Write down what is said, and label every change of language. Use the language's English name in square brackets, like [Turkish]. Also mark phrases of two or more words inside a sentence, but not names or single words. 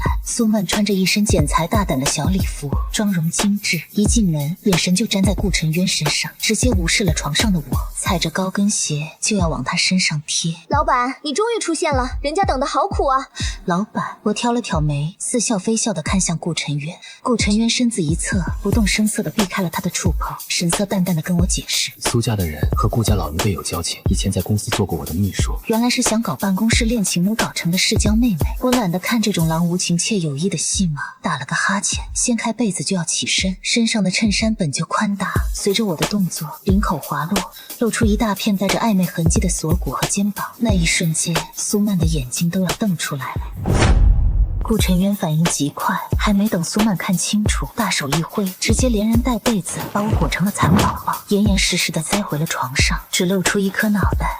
[Chinese] 蘇曼穿着一身剪裁大膽的小禮服，妝容精緻，一進門眼神就粘在顧晨淵身上，直接無視了床上的我，踩着高跟鞋就要往他身上貼。老板，你終於出現了，人家等得好苦啊。老板，我挑了挑眉，似笑非笑地看向顧晨淵。顧晨淵身子一側，不動聲色地避開了他的觸碰，神色淡淡地跟我解釋： 蘇家的人和顧家老一輩有交情，以前前在公司做过我的秘書。原来是想搞办公室戀情没搞成的世交妹妹。我懒得看这种郎无情妾有意的戏码，打了个哈欠，掀開被子就要起身，身上的襯衫本就寬大，隨着我的動作，領口滑落，露出一大片帶着曖昧痕跡的鎖骨和肩膀。那一瞬間，蘇曼的眼睛都要瞪出來了。顧晨淵反應極快，還沒等蘇曼看清楚，大手一揮，直接連人帶被子把我裹成了蠶寶寶，嚴嚴實實的栽回了床上，只露出一顆腦袋。